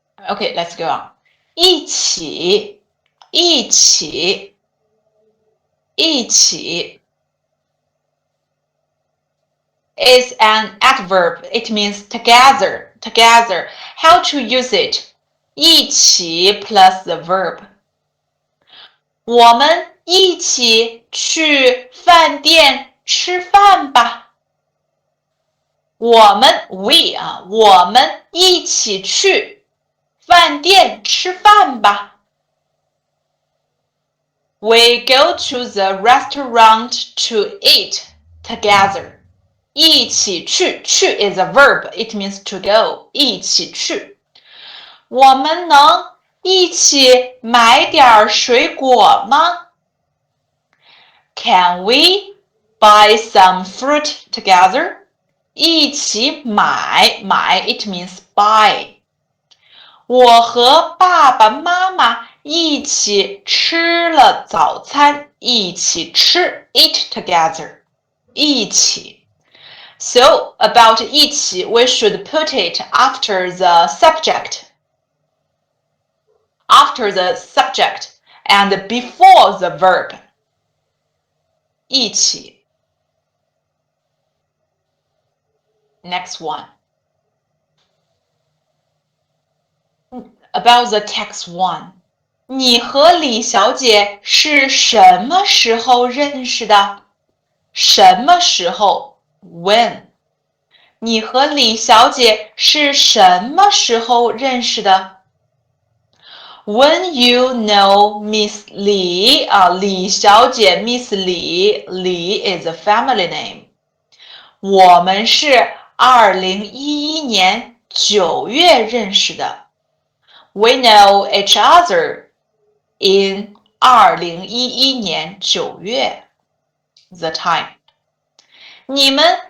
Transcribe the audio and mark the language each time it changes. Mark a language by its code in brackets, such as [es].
[en] Okay, let's go on. [zh] 一起，一起，一起 [en] is an adverb. It means together, together. How to use it? 一起 plus the verb. [zh] 我们一起去饭店吃饭吧。我们 we 啊，我们一起去饭店吃饭吧。 [en] We go to the restaurant to eat together. [zh] 一起去，去 [en] is a verb. It means to go. [zh] 一起去。我们能一起买点水果吗？ [en] Can we buy some fruit together? [zh] 一起买，买 [en] it means buy. [zh] 我和爸爸妈妈一起吃了早餐，一起吃 [en] eat together. [zh] 一起。 [en] So about 一起 we should put it after the subject. After the subject and before the verb. [zh] 一起。 [en] Next one. About the text one. [zh] 你和李小姐是什么时候认识的？什么时候 ？ [en] When？ [zh] 你和李小姐是什么时候认识的？ [en] When you know Miss Li, 李小姐 Miss Li, Li is a family name. [zh] 我们是2011年9月认识的。 [en] We know each other in [zh] 2011年9月 [en] the time. [zh] 你们